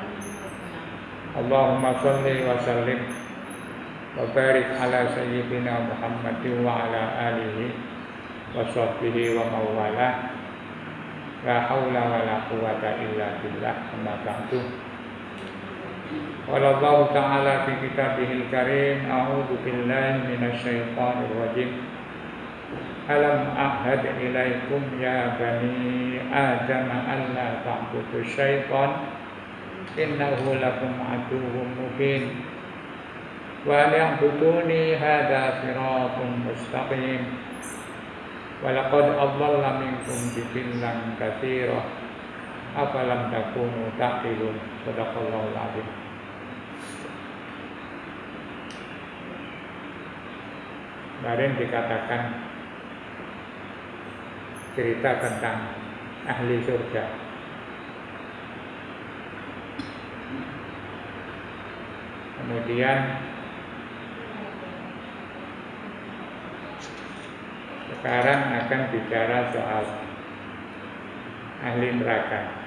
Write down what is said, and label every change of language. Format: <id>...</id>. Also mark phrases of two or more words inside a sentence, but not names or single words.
<ar>اللهم صل وسلم وبارك على سيدنا محمد وعلى آله وصحبه وموالاه. لا حول ولا قوة إلا بالله. أما بعد. قال الله تعالى في كتابه الكريم، أعوذ بالله من الشيطان الرجيم. ألم أعهد إليكم يا بني آدم ألا تعبدوا الشيطان إنه لكم عدو مبين وأن اعبدوني هذا صراط مستقيم. ولقد أضل منكم جبلا كثيرا أفلم تكونوا تعقلون. صدق الله العظيم.</ar> <id>Kemarin dikatakan cerita tentang ahli surga. Kemudian sekarang akan bicara soal ahli neraka.</id>